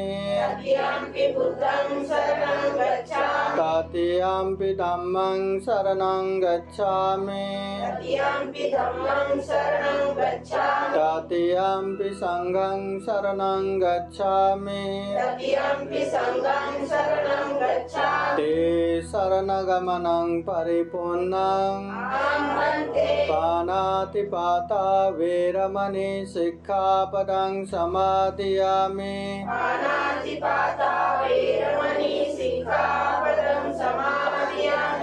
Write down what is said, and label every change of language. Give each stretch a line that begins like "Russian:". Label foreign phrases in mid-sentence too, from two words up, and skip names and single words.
Pali: तृतीयम्पि बुद्धं शरणं गच्छामि तृतीयम्पि धम्मं शरणं गच्छामि तृतीयम्पि धम्मं शरणं गच्छामि तृतीयम्पि संघं शरणं गच्छामि तृतीयम्पि संघं शरणं गच्छामि ते शरणगमनं परिपूर्णं अहं भन्ते पानातिपाता वेरमणि शिक्षापदं समादयामि पानातिपाता वैरमणि सिक्खापदं समादयामि